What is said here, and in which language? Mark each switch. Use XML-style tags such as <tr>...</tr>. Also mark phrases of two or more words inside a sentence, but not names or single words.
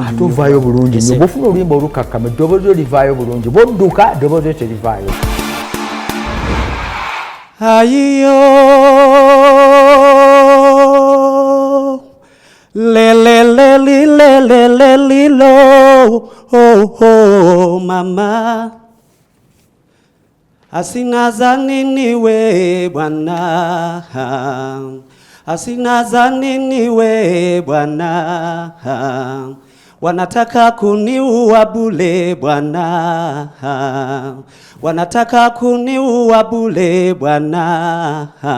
<lg>ate ovaayo bulungi nnyo bwofuna oluyimba olukakkama eddoboozi olivaayo bulungi bwodduka eddoboozi terivaayo ayiyo lelelelilelelelilo oh mama asinaza</lg> <sw>nini we Bwana asinaza nini we Bwana wanataka kuniua bure Bwana wanataka kuniua bure Bwana</sw>